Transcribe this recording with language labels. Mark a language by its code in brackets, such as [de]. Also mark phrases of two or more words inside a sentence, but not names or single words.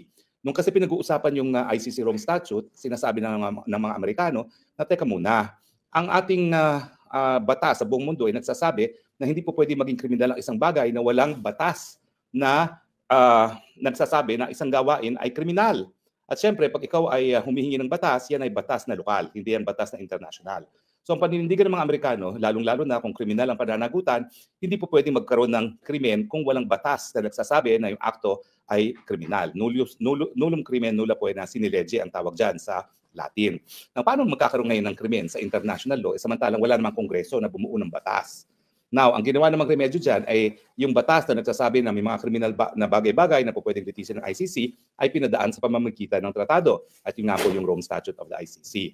[tl] Nung kasi pinag-uusapan yung ICC Rome Statute, sinasabi ng mga Amerikano na teka muna, ang ating batas sa buong mundo ay nagsasabi na hindi po pwede maging kriminal ang isang bagay na walang batas na nagsasabi na isang gawain ay kriminal. At syempre, pag ikaw ay humihingi ng batas, yan ay batas na lokal, hindi yan batas na international. So ang paninindigan ng mga Amerikano, lalong-lalo na kung kriminal ang pananagutan, hindi po pwedeng magkaroon ng krimen kung walang batas na nagsasabi na yung akto ay kriminal. [la] Nullum crimen nulla poena sine lege [tl] ang tawag dyan sa Latin. Now, paano magkakaroon ngayon ng krimen sa [en] international law? [tl] Samantalang wala namang kongreso na bumuo ng batas. Now, ang ginawa namang remedyo dyan ay yung batas na nagsasabi na may mga kriminal na bagay-bagay na po pwedeng litisin ng ICC ay pinadaan sa pamamagitan ng tratado. At yun nga po yung Rome Statute of the ICC.